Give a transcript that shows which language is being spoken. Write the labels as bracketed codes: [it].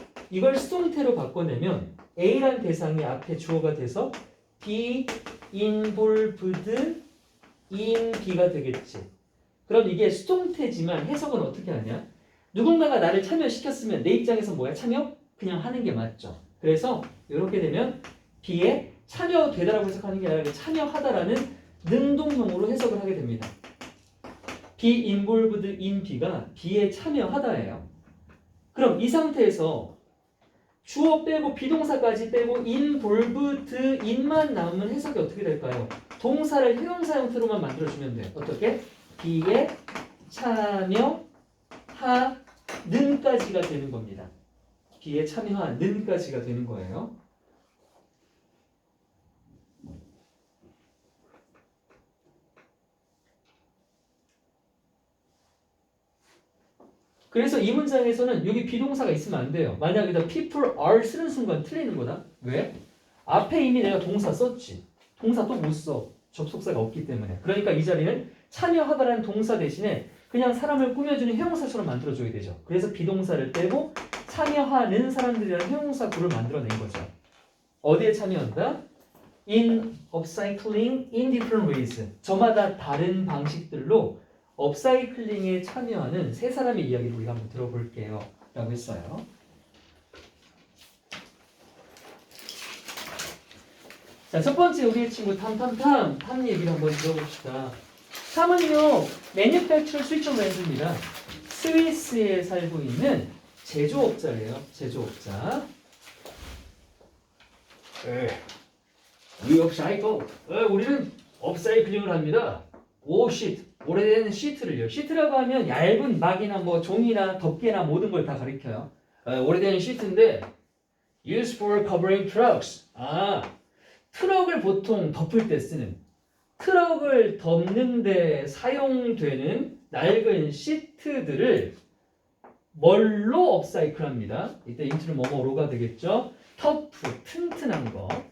[ko] 이걸 수동태로 바꿔내면 A란 대상이 앞에 주어가 돼서 be involved in B가 되겠지. 그럼 이게 수동태지만 해석은 어떻게 하냐? 누군가가 나를 참여시켰으면 내 입장에서 뭐야? 참여? 그냥 하는 게 맞죠. 그래서 이렇게 되면 B에 참여되다라고 해석하는 게 아니라 참여하다라는 능동형으로 해석을 하게 됩니다. [en] be involved in B [ko] 가 B에 참여하다예요. 그럼 이 상태에서 주어 빼고 비동사까지 빼고 involved in만 남으면 해석이 어떻게 될까요? 동사를 형용사 형태로만 만들어주면 돼. 어떻게? B에 참여하는까지가 되는 겁니다. B에 참여하는까지가 되는 거예요. 그래서 이 문장에서는 여기 비동사가 있으면 안 돼요. 만약 여기다 [en] people are [ko] 쓰는 순간 틀리는 거다. 왜? 앞에 이미 내가 동사 썼지. 동사 또 못 써. 접속사가 없기 때문에. 그러니까 이 자리는 참여하다라는 동사 대신에 그냥 사람을 꾸며주는 형용사처럼 만들어줘야 되죠. 그래서 비동사를 빼고 참여하는 사람들이라는 형용사 구를 만들어낸 거죠. 어디에 참여한다? [en] In upcycling in different ways. [ko] 저마다 다른 방식들로 업사이클링에 참여하는 세 사람의 이야기를 우리가 한번 들어볼게요. 라고 했어요. 자, 첫 번째 우리의 친구 탐 얘기를 한번 들어봅시다. 탐은요, [en] Manufacturer Switzerland [ko] 입니다. 스위스에 살고 있는 제조업자예요. 제조업자. [en] We upcycle. [ko] 우리는 업사이클링을 합니다. 시트. 오래된 시트를요. 시트라고 하면 얇은 막이나 뭐 종이나 덮개나 모든 걸 다 가리켜요. 오래된 시트인데 [en] used for covering trucks. [ko] 트럭을 보통 덮을 때 쓰는 트럭을 덮는 데 사용되는 낡은 시트들을 뭘로 업사이클합니다. 이때 인트는 뭐뭐로가 되겠죠. 터프, 튼튼한 거.